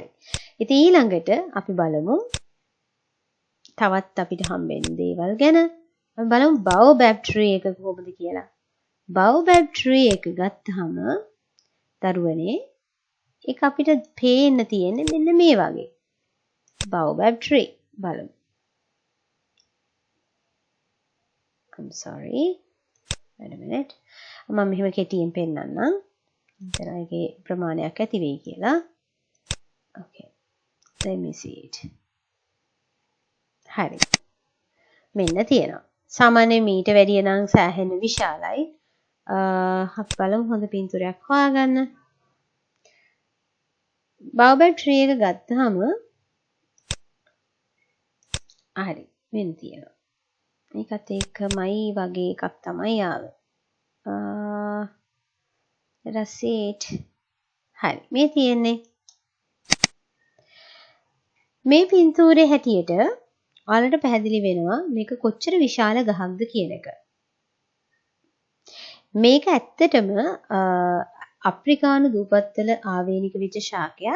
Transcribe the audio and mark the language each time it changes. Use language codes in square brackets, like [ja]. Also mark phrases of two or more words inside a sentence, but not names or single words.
[si] ඉතින් ඊළඟට අපි බලමු තවත් අපිට හම්බෙන දේවල් ගැන. අපි බලමු [en] baobab tree [si] එක කොහොමද කියලා. [en] baobab tree [si] එක ගත්තාම දරුවනේ ඒක අපිට පේන්න තියෙන්නේ මෙන්න මේ වගේ. [en] baobab tree බලමු. I'm sorry. Wait a minute. [si] මම මෙහෙම කෙටියෙන් පෙන්නන්නම්. එතන ඒකේ ප්‍රමාණයක් ඇති වෙයි කියලා. [en] Okay. Let me see it. [si] හරි. මෙන්න තියෙනවා. සාමාන්‍ය මීට වැඩිය නම් සෑහෙන විශාලයි. අපි බලමු හොඳ පින්තූරයක් හොයාගන්න. [en] baobab tree [si] එක ගත්තාම හරි මෙන්න තියෙනවා. මේකත් එකමයි වගේ එකක් තමයි ආවේ. [en] let's see it. [si] හරි මේ තියෙන්නේ මේ පින්තූරේ හැටියට ඔයාලට පැහැදිලි වෙනවා මේක කොච්චර විශාල ගහක්ද කියන එක. මේක ඇත්තටම අප්‍රිකානු දූපත්වල ආවේනික වෙච්ච ශාකයක්.